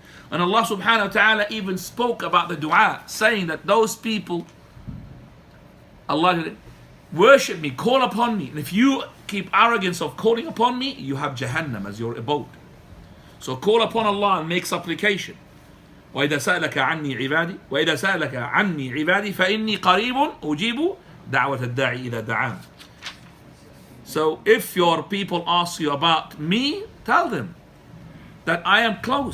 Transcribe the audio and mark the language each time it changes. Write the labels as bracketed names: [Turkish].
[English] And Allah subhanahu wa ta'ala even spoke about the dua, saying that those people, Allah, worship me, call upon me, and if you keep arrogance of calling upon me, you have Jahannam as your abode. So call upon Allah and make supplication. [Arabic] وإذا سألك عني عبادي وإذا سألك عني عبادي فإني قريب أجيب دعوة الداعي إذا دعان. [English] So if your people ask you about me, tell them that I am close.